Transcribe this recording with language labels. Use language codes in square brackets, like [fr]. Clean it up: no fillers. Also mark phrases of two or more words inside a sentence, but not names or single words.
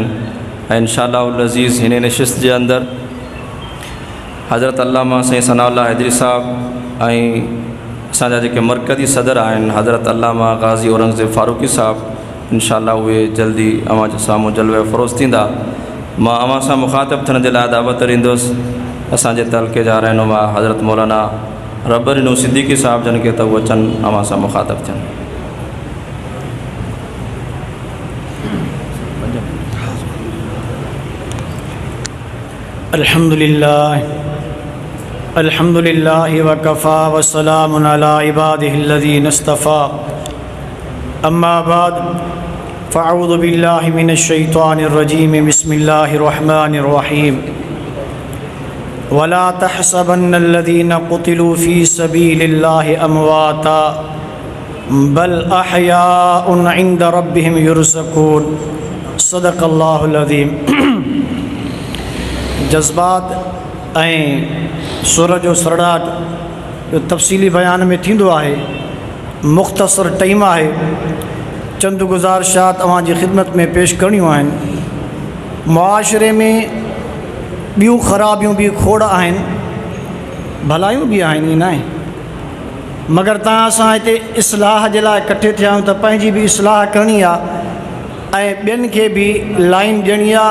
[sd] ऐं इंशाअल्लाह अज़ीज़ हिन निशिस्त जे अंदरि हज़रत अल्लामा साईं सनाउल्लाह हैदरी साहिब ऐं असांजा जेके मरकज़ी सदर आहिनि हज़रत अल्लामा ग़ाज़ी औरंगज़ेब फ़ारूक़ी साहिब इंशाअल्लाह उहे जल्दी अवां जे साम्हूं जलवे अफ़रोज़ थींदा। मां अवां सां मुख़ातिब थियण जे लाइ दावत ॾींदुसि असांजे तलक़े जा रहनुमा हज़रत मौलाना रब्बरी नू सिद्दीक़ी साहिब जन खे त उहे अचनि अवां सां मुख़ातिब थियनि। [ar] الحمد لله وكفى والسلام على عباده الذين اصطفى أما بعد فأعوذ بالله من الشيطان الرجيم بسم الله الرحمن الرحيم ولا تحسبن الذين قتلوا في سبيل الله أمواتا بل أحياء عند ربهم يرزقون. صدق الله العظيم. [sd] जज़्बात ऐं सुर जो सरड़ाट जो तफ़सीली बयान में थींदो आहे। मुख़्तसर टाइम आहे, चंद गुज़ारिशात अवां जी ख़िदमत में पेश करणियूं आहिनि। मुआशरे में ॿियूं ख़राबियूं बि खोड़ आहिनि, भलायूं बि आहिनि, ईअं न आहे, मगर तव्हां असां हिते इस्लाह जे लाइ इकट्ठे थिया आहियूं त पंहिंजी बि इस्लाह करणी आहे ऐं ॿियनि खे बि लाइन ॾियणी आहे।